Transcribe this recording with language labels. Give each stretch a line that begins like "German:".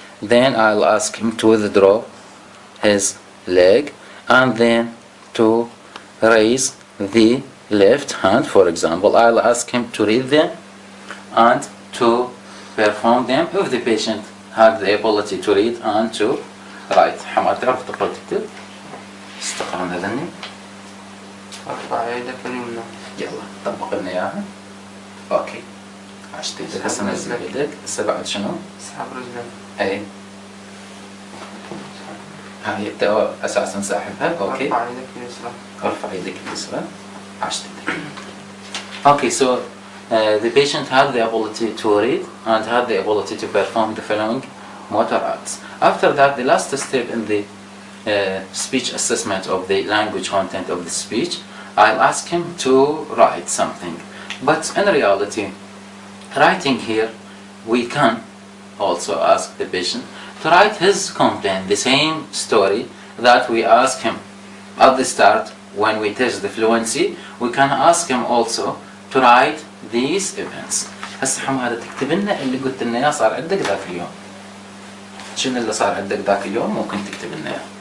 English: Then I'll ask him to withdraw his leg, and then to raise the left hand. For example, I'll ask him to read them and to perform them if the patient had the ability to read and to write.
Arabic: حمار تعرف تقرأ تكتب؟ استقرنا ذني. ارفع يدك اليمنى. يلا طبق لنا اياها. اوكي. عشت ايدك هسه نزل ايدك، هسه بعد شنو؟ اسحب رجلك. اي. هاي انت اساسا ساحبها، اوكي. ارفع يدك اليسرى. ارفع يدك اليسرى. عشت ايدك.
English: Okay, so the patient had the ability to read and had the ability to perform the following motor acts. After that, the last step in the speech assessment of the language content of the speech, I'll ask him to write something. But in reality, writing here, we can also ask the patient to write his complaint, the same story that we ask him at the start when we test the fluency. We can ask him also to write these events.
Arabic: هسه حمادة تكتب لنا اللي قلت لنا اياه صار عندك ذاك اليوم. شنو اللي صار عندك ذاك اليوم ممكن تكتب لنا اياه.